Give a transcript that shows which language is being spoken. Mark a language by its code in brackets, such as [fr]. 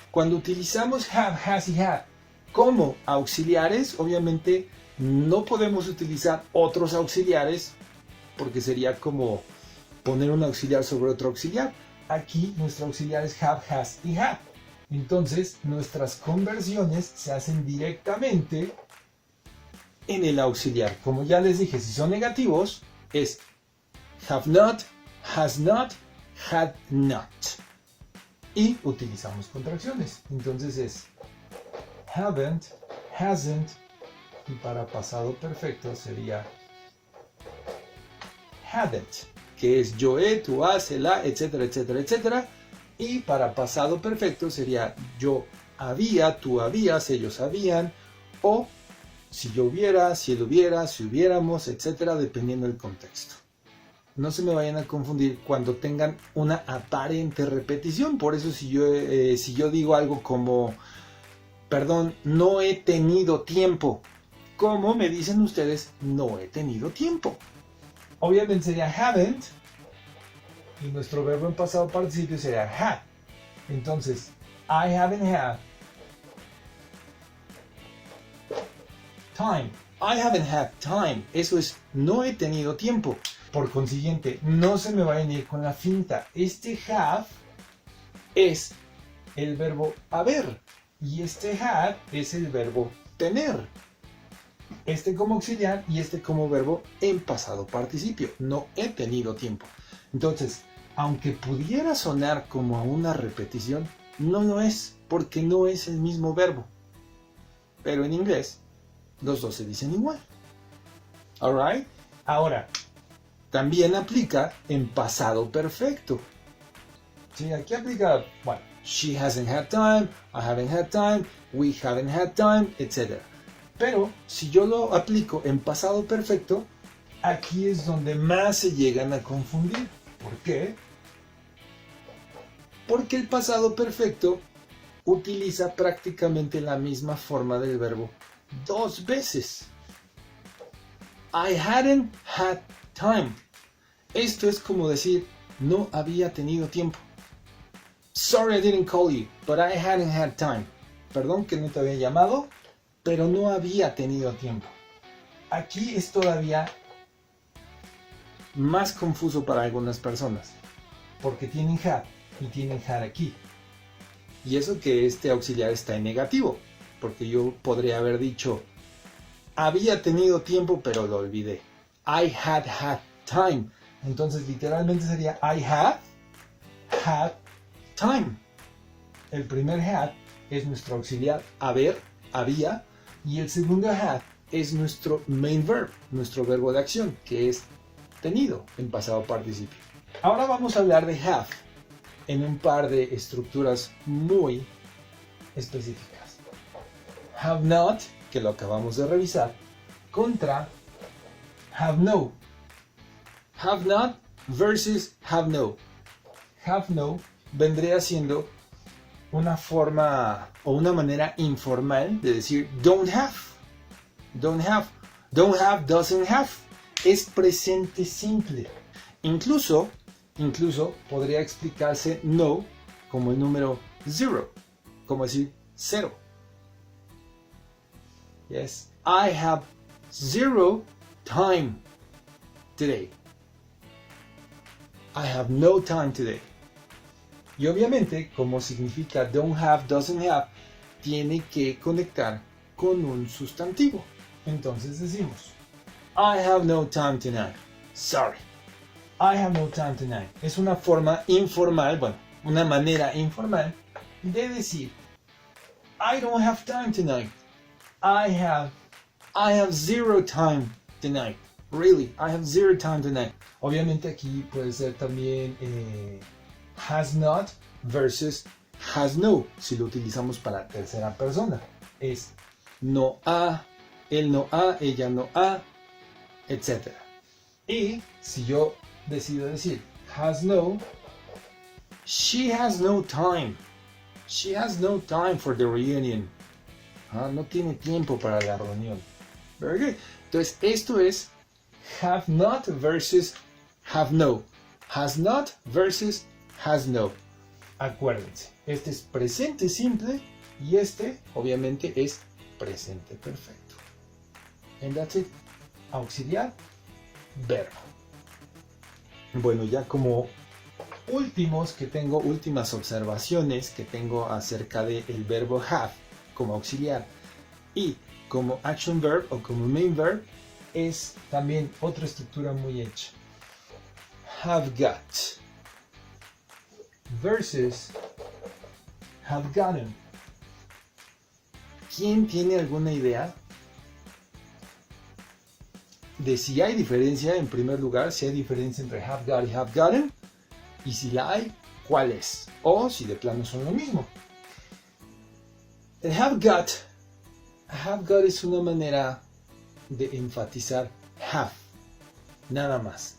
[es] Cuando utilizamos have, has y had como auxiliares, obviamente no podemos utilizar otros auxiliares porque sería como poner un auxiliar sobre otro auxiliar. Aquí nuestro auxiliar es have, has y had. Entonces nuestras conversiones se hacen directamente en el auxiliar. Como ya les dije, si son negativos es have not, has not, had not. Y utilizamos contracciones. Entonces es haven't, hasn't, y para pasado perfecto sería hadn't, que es yo he, tú has, el ha, etcétera, etcétera, etcétera. Y para pasado perfecto sería yo había, tú habías, ellos habían, o si yo hubiera, si él hubiera, si hubiéramos, etcétera, dependiendo del contexto. No se me vayan a confundir cuando tengan una aparente repetición. Por eso si yo digo algo como, perdón, no he tenido tiempo, ¿cómo me dicen ustedes no he tenido tiempo? Obviamente sería haven't y nuestro verbo en pasado participio sería had. [en] Entonces, I haven't had time. I haven't had time. [es] Eso es, no he tenido tiempo. Por consiguiente, no se me vayan a ir con la finta. Este have es el verbo haber y este had es el verbo tener. Este como auxiliar y este como verbo en pasado participio. No he tenido tiempo. Entonces, aunque pudiera sonar como a una repetición, no lo es, porque no es el mismo verbo. Pero en inglés, los dos se dicen igual. [en] Alright? [es] Ahora, también aplica en pasado perfecto. Sí, aquí aplica, bueno, [en] she hasn't had time, I haven't had time, we haven't had time, etc. [es] Pero si yo lo aplico en pasado perfecto, aquí es donde más se llegan a confundir. ¿Por qué? Porque el pasado perfecto utiliza prácticamente la misma forma del verbo dos veces. [en] I hadn't had time. [es] Esto es como decir, no había tenido tiempo. [en] Sorry I didn't call you, but I hadn't had time. [es] Perdón que no te había llamado, pero no había tenido tiempo. Aquí es todavía más confuso para algunas personas, porque tienen had y tienen had aquí. Y eso que este auxiliar está en negativo, porque yo podría haber dicho, había tenido tiempo pero lo olvidé. [en] I had had time. [es] Entonces literalmente sería [en] I had time. [es] El primer had es nuestro auxiliar haber, había, y el segundo had es nuestro main verb, nuestro verbo de acción, que es tenido en pasado participio. Ahora vamos a hablar de have en un par de estructuras muy específicas. Have not, que lo acabamos de revisar, contra have no. Have not versus have no. Have no vendría siendo una forma o una manera informal de decir don't have. Don't have. Don't have, doesn't have. Es presente simple. Incluso podría explicarse no como el número zero, como decir cero. [en] Yes, I have zero time today. I have no time today. [es] Y obviamente, como significa don't have, doesn't have, tiene que conectar con un sustantivo. Entonces decimos, [en] I have no time tonight. Sorry. I have no time tonight. [es] Es una forma informal, bueno, una manera informal de decir [en] I don't have time tonight. I have zero time tonight. Really, I have zero time tonight. [es] Obviamente aquí puede ser también has not versus has no, si lo utilizamos para tercera persona. Es no ha, él no ha, ella no ha, etc. Y si yo decido decir [en] has no, she has no time. She has no time for the reunion. [es] No tiene tiempo para la reunión. [en] Very good. [es] Entonces, esto es have not versus have no. Has not versus has no. Acuérdense, este es presente simple y este, obviamente, es presente perfecto. [en] And that's it. [es] Auxiliar, verbo. Bueno, ya como últimas observaciones que tengo acerca del verbo have como auxiliar y como action verb o como main verb, es también otra estructura muy hecha. Have got versus have gotten. ¿Quién tiene alguna idea de si hay diferencia, en primer lugar, si hay diferencia entre have got y have gotten? Y si la hay, ¿cuál es? O si de plano son lo mismo. El have got es una manera de enfatizar have, nada más.